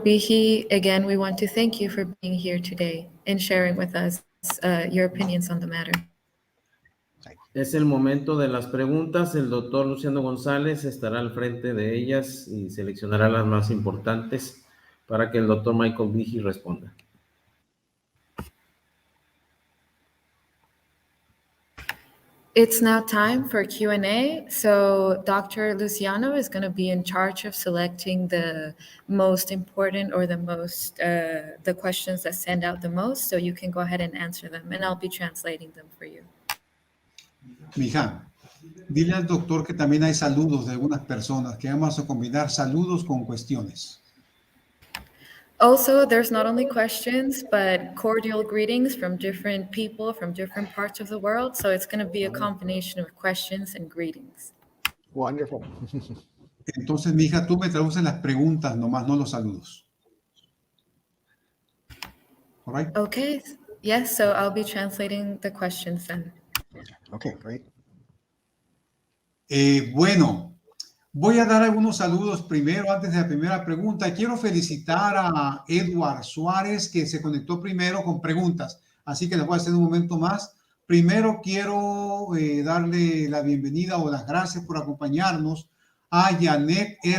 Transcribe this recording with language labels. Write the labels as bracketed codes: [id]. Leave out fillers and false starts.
[en] Behe, again, we want to thank you for being here today and sharing with us your opinions on the matter. [es] Es el momento de las preguntas. El doctor Luciano González estará al frente de ellas y seleccionará las más importantes para que el doctor Michael Behe responda. [en] It's now time for Q&A. So Dr. Luciano is going to be in charge of selecting the most important or the questions that stand out the most. So you can go ahead and answer them and I'll be translating them for you. [es] Mija, dile al doctor que también hay saludos de algunas personas, que vamos a combinar saludos con cuestiones. [en] Also, there's not only questions, but cordial greetings from different people from different parts of the world. So it's going to be a combination of questions and greetings. Wonderful. [es] Entonces, mija, tú me traduces las preguntas nomás, no los saludos. [en] All right? Okay. Yes, so I'll be translating the questions then. Okay, great. [es] Bueno, voy a dar algunos saludos primero, antes de la primera pregunta. Quiero felicitar a Edward Suárez, que se conectó primero con preguntas, así que les voy a hacer un momento más. Primero quiero darle la bienvenida o las gracias por acompañarnos a Janet E.